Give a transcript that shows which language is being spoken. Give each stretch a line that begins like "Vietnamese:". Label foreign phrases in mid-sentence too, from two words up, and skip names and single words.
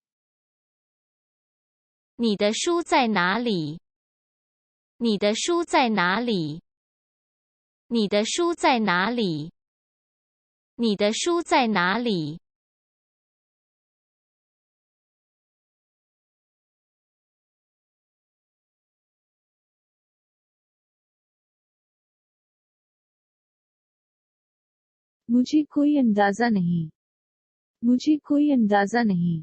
Chinese: 你的书在哪里？你的书在哪里？你的书在哪里？你的书在哪里？
Hindi: मुझे कोई अंदाजा नहीं मुझे कोई अंदाजा नहीं